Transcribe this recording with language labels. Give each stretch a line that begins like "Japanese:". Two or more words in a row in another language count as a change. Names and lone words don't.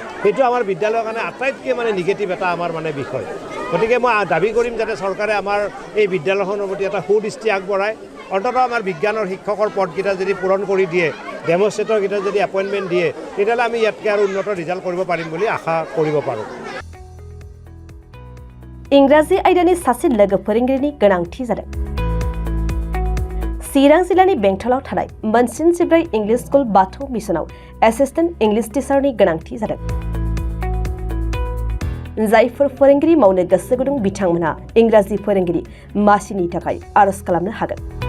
Assamese: সেইটো আমাৰ বিদ্যালয়ৰ কাৰণে আটাইতকৈ মানে নিগেটিভ এটা আমাৰ মানে বিষয়। গতিকে মই দাবী কৰিম যাতে চৰকাৰে আমাৰ এই বিদ্যালয়খনৰ প্ৰতি এটা সুদৃষ্টি আগবঢ়ায়। অন্ততঃ আমাৰ বিজ্ঞানৰ শিক্ষকৰ পদকেইটা যদি পূৰণ কৰি দিয়ে, ডেমনষ্ট্ৰেটৰকেইটা যদি এপইণ্টমেণ্ট দিয়ে, তেতিয়াহ'লে আমি ইয়াতকৈ আৰু উন্নত ৰিজাল্ট কৰিব পাৰিম বুলি আশা কৰিব পাৰোঁ।
Bodo: इंराजि आयदानि सासे लोगो फोरोंगिरिनि गोनांथि जादों। चिरां जिल्लानि बेंटलाव थानाय मोनसिन 14 इंलिश स्कुल बाथौ मिसनाव एसिस्टेन्ट इंलिश टिचारनि गोनांथि जादों। जायफोर फोरोंगिरि मावनो गोसो गुदुं बिथांमोनहा इंराजि फोरोंगिरि मासिनि थाखाय आर'ज खालामनो हागोन।